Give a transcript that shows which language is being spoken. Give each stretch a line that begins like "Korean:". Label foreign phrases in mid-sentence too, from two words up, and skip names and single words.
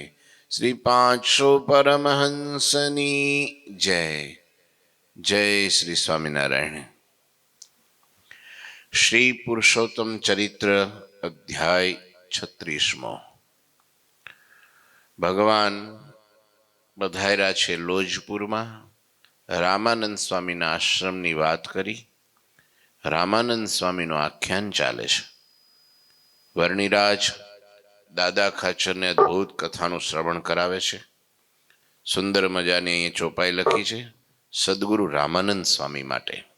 Gujarati: શ્રી 500 પરમહંસની જય। જય શ્રી સ્વામીનારાયણ। શ્રી પુરુષોત્તમ ચરિત્ર અધ્યાય 36। ભગવાન બધાયરા છે लोजपुરમાં રામાનંદ સ્વામીના આશ્રમની વાત કરી રામાનંદ સ્વામીનું આખ્યાન ચાલે છે। વર્ણિરાજ દાદા ખાચરને અદ્ભુત કથાનું શ્રવણ કરાવે છે। સુંદર મજાની અહીં ચોપાઈ લખી છે સદગુરુ રામાનંદ સ્વામી માટે।